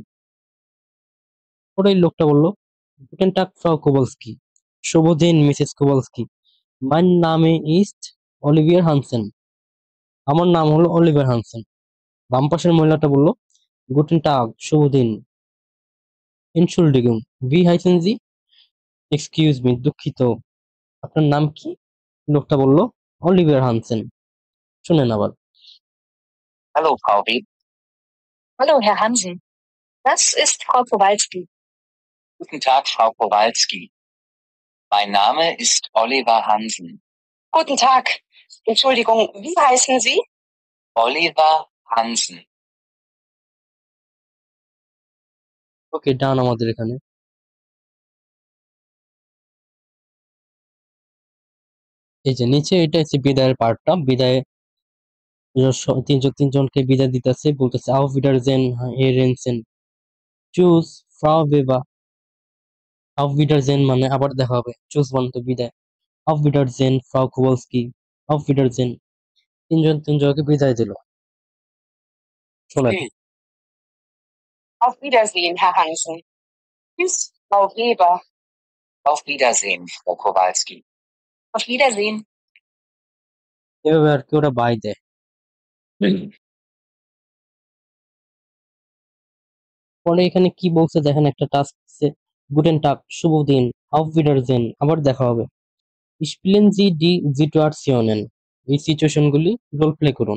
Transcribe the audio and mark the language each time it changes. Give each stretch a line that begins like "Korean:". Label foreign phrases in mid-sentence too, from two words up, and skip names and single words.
Bangla: পরে এই লোকটা বলল
German: Guten Tag Frau Kowalski,
Bangla: শুভ দিন মিসেস কোভালস্কি,
German: Mein Name ist Oliver Hansen,
Bangla: আমার নাম হলো অলিভার হানসেন। বাম পাশের মহিলাটা বলল
German: Guten Tag
Bangla: শুভ দিন,
German: Entschuldigung wie heißen Sie,
English: excuse me
Bangla: দুঃখিত, আপনার নাম কি। লোকটা বলল অলিভার হানসেন। শুনেন আবার।
German: Hallo, Frau Weber. Hallo, Herr Hansen. Das ist Frau Kowalski. Guten Tag, Frau Kowalski. Mein Name ist Oliver Hansen. Guten Tag. Entschuldigung, wie heißen Sie? Oliver Hansen.
English: okay done
Bangla: আমাদের এখানে। এই যে নিচে এটা হচ্ছে বিদায়ের পার্টটা, বিদায় তিনজনকে বিদায় দিতেছে, বলতেছে
German: Auf Wiedersehen Herr Hansen, Tschüss Frau Weber. Auf Wiedersehen
Bangla: মানে আবার দেখা হবে, চুজ মানে তো বিদায়,
German: Auf Wiedersehen Frau Kowalski, Auf Wiedersehen.
Bangla: তিনজনকে বিদায় দিল। শোনেন।
German: Auf Wiedersehen, Herr Hansen. Tschüss, Frau Weber. Auf Wiedersehen, Frau Kowalski. Auf Wiedersehen.
Bangla: এভাবে আর কি ওরা বাই দেয়। পরে এখানে কি বলছে দেখেন, একটা টাস্ক দিচ্ছে
German: Guten Tag
Bangla: শুভ দিন,
German: Auf Wiedersehen
Bangla: আবার দেখা হবে,
German: Spielen Sie die Situation,
Bangla: এই সিচুয়েশন গুলি
English: role play
Bangla: করুন।